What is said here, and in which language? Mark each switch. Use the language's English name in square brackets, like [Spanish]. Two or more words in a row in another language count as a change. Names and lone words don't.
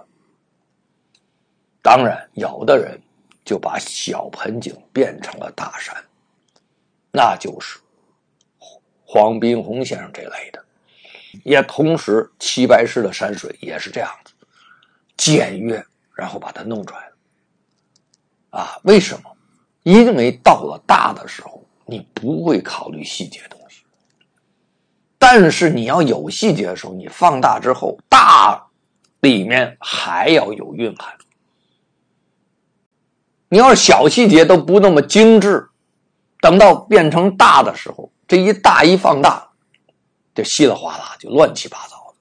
[Chinese] 當然有的人就把小盆景變成了大山，那就是黃賓虹先生這類的。也同時齊白石的山水也是這樣子，簡約，然後把它弄出來了。為什麼？因為到了大的時候，你不會考慮細節的東西，但是你要有細節的時候，你放大之後，大裡面還要有蘊含。你要是小細節都不那麼精緻，等到變成大的時候，這一大一放大，就稀里嘩啦，就亂七八糟的。